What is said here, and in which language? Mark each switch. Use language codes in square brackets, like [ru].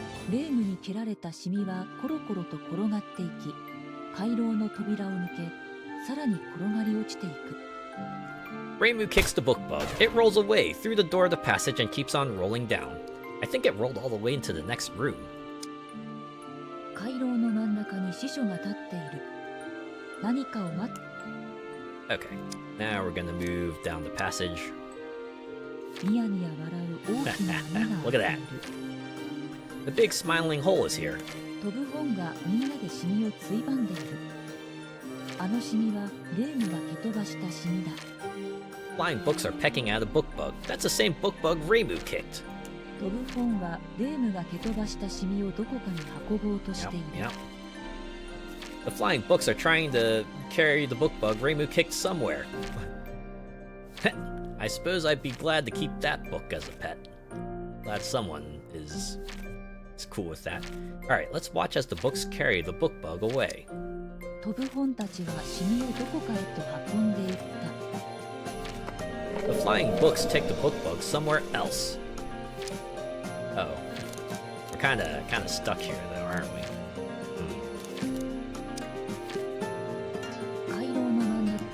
[ja] レームに蹴られたシミはコロコロと転がっていき、回廊の扉を抜け、さらに転がり落ちていく。 [en] Reimu kicks the book bug. It rolls away through the door of the passage and keeps on rolling down. I think it rolled all the way into the next room. [ja] 回廊の真ん中に司書が立っている。何かを待っ。 [en] Okay, now we're gonna move down the passage. [ja] ニヤニヤ笑う大きな穴が [en] Look at that. The big smiling hole is here. [ja] 飛ぶ本がみんなでシミをついばんでいる。あのシミはレームが蹴飛ばしたシミだ。 [en] Flying books are pecking at a book bug. That's the same book bug Reimu kicked. [ja] 飛ぶ本はレームが蹴飛ばしたシミをどこかに運ぼうとしている。 [en] Yep. The flying books are trying to carry the book bug Reimu kicked somewhere. I suppose I'd be glad to keep that book as a pet. Glad someone is cool with that. Alright, let's watch as the books carry the book bug away. [ja] 飛ぶ本たちはシミをどこかへと運んでいった。 [en] The flying books take the book bug somewhere else. Oh. We're kinda stuck here though, aren't we? [ja] 回廊の真ん中。